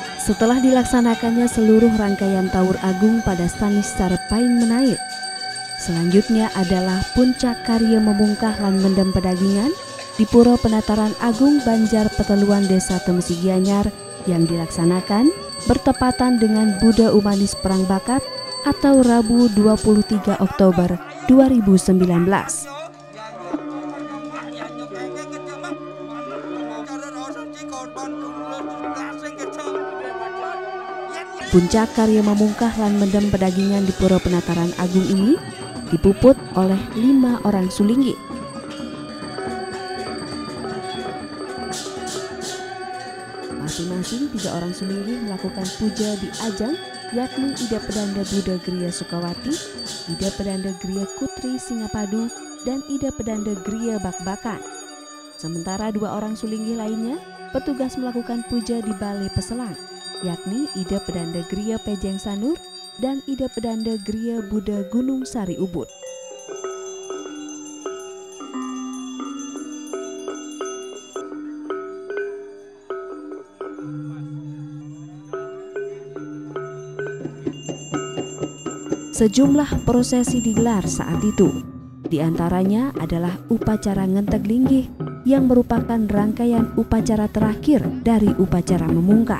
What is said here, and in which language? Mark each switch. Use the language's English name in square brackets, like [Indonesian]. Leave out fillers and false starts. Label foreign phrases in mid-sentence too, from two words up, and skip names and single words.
[Indonesian] Setelah dilaksanakannya seluruh rangkaian Taur Agung pada Stanis Sarepaing Menaik, selanjutnya adalah puncak karya memungkah lan mendem pedagingan di Pura Penataran Agung Banjar Peteluan Desa Temesi Gianyar yang dilaksanakan bertepatan dengan Buddha Umanis Perang Bakat atau Rabu 23 Oktober 2019. Puncak karya memungkah lan mendem pedagingan di Pura Penataran Agung ini dipuput oleh 5 orang sulinggi. Masing-masing 3 orang sulinggi melakukan puja di ajang, yakni Ida Pedanda Buddha Griya Sukawati, Ida Pedanda Griya Kutri Singapadu, dan Ida Pedanda Griya Bakbakan. Sementara 2 orang sulinggi lainnya petugas melakukan puja di Balai Peselang, yakni Ida Pedanda Griya Pejeng Sanur dan Ida Pedanda Griya Buddha Gunung Sari Ubud. Sejumlah prosesi digelar saat itu. Di antaranya adalah upacara Ngenteg Linggih yang merupakan rangkaian upacara terakhir dari upacara memungkah.